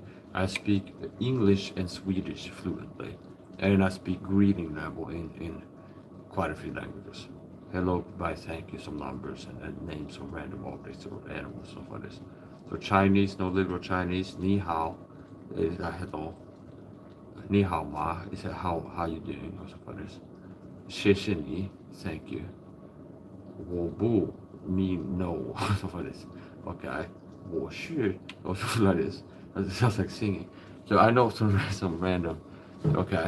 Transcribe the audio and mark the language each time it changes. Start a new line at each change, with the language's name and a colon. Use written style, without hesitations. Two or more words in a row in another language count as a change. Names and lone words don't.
English: I speak English and Swedish fluently. And I speak greeting level in quite a few languages. Hello, goodbye, thank you, some numbers and names of random objects or animals, stuff like this. So Chinese, no literal Chinese,
Chinese: 你好
English: is hello.
Chinese: 你好吗
English: is how you doing or something like this.
Chinese: 谢谢你,
English: thank you. Wo bu ni no, something like this. Okay.
Chinese: 我是
English: or something like this. It sounds like singing. So I know some random. Okay.